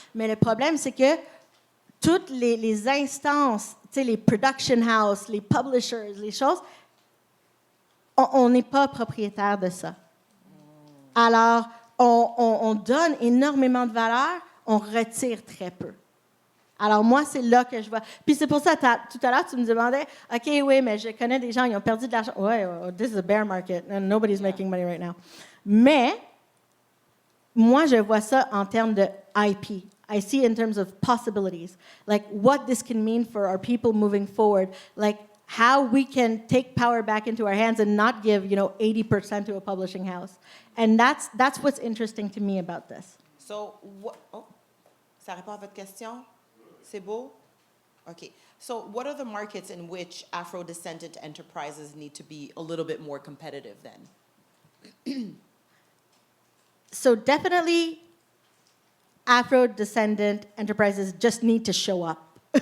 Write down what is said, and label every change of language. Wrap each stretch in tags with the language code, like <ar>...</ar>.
<fr>Mais le problème, c'est que toutes les instances, les production houses, les publishers, les choses, on n'est pas propriétaire de ça. Alors, on donne énormément de valeur, on retire très peu. Alors, moi, c'est là que je vois. Puis c'est pour ça, tout à l'heure, tu me demandais, OK, oui, mais je connais des gens, ils ont perdu de l'argent.</fr> <en>Oui, this is a bear market, and nobody's making money right now.</en> <fr>Mais, moi, je vois ça en termes de IP.</fr> <en>I see in terms of possibilities, like what this can mean for our people moving forward, like how we can take power back into our hands and not give, 80% to a publishing house. And that's what's interesting to me about this.</en> <fr>So, ça répond à votre question? C'est beau? Okay.</fr> <en>So, what are the markets in which Afro-descendant enterprises need to be a little bit more competitive then? So, definitely, Afro-descendant enterprises just need to show up.</en>